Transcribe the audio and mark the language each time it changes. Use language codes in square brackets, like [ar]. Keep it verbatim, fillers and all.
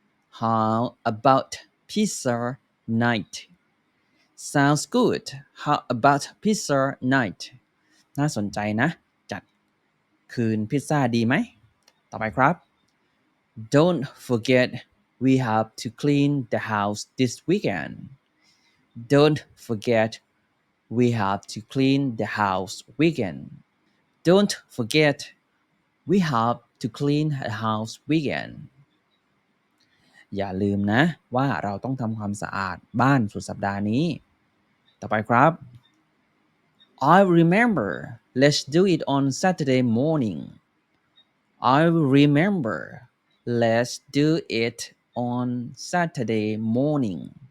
[en] How about pizza night? Sounds good. How about pizza night? [th] น่าสนใจนะ จัดคืนพิซซ่าดีไหม ต่อไปครับ [en] Don't forget we have to clean the house this weekend. Don't forget we have to clean the house weekend. Don't forget we have to clean the house weekend. [th] อย่าลืมนะว่าเราต้องทำความสะอาดบ้านสุดสัปดาห์นี้ ต่อไปครับ [en] I remember let's do it on Saturday morning. I remember let's do it on Saturday morning.